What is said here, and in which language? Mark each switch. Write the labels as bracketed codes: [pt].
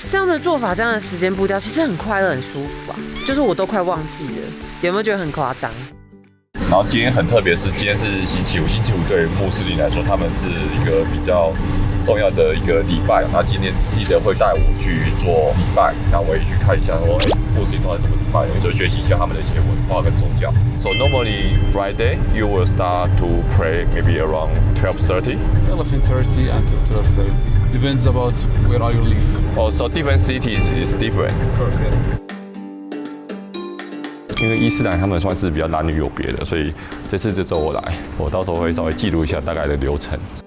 [zh] 这样的做法，这样的时间步调。其实很快乐，很舒服啊，就是我都快忘记了，有没有觉得很夸张？然后今天很特别，是今天是星期五，星期五对于穆斯林来说，他们是一个比较重要的一个礼拜。那今天立德会带我去做礼拜，那我也去看一下说，穆斯林都在怎么礼拜，就学习一下他们的一些文化跟宗教。 [en] So normally Friday you will start to pray maybe around 12:30. 11:30 until 12:30. Depends about where are you live. Oh, so different cities is different. Of course, yes. [zh] 因为伊斯兰他们算是比较男女有别的，所以这次就走我来，我到时候会稍微记录一下大概的流程。